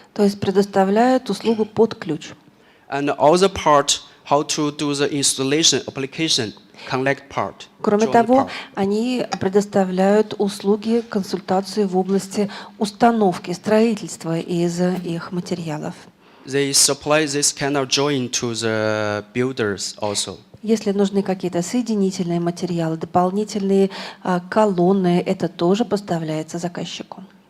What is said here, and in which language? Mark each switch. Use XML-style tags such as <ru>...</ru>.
<ru>То есть предоставляют услугу под ключ.</ru> <en>And all the part, how to do the installation, application, connect part.</en> <ru>Кроме того, они предоставляют услуги, консультации в области установки, строительства из их материалов.</ru> <en>They supply this kind of joint to the builders also.</en> <ru>Если нужны какие-то соединительные материалы, дополнительные колонны, это тоже поставляется заказчику.</ru>